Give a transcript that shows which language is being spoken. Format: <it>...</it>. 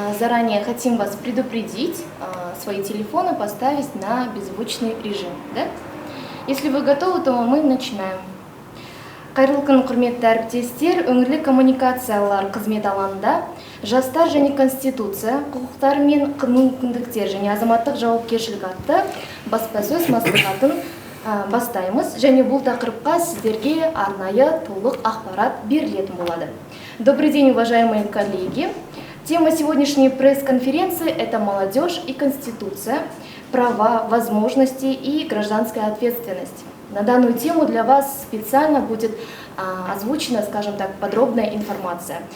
<ru>заранее хотим вас предупредить, свои телефоны поставить на беззвучный режим. Да? Если вы готовы, то мы начинаем.</ru> <kk>Қайырлы күн, құрметті әріптестер, өңірлік коммуникациялар қызмет алаңында жастар және конституция, құқықтар мен мүмкіндіктер және азаматтық жауапкершілік атты баспасөз маслихатын бастаймыз, және бұл тақырыпқа сіздерге арнайы толық ақпарат берілетін болады.</kk> <ru>Добрый день, уважаемые коллеги. Тема сегодняшней пресс-конференции – это молодежь и конституция, права, возможности и гражданская ответственность. На данную тему для вас специально будет озвучена, скажем так, подробная информация.</ru>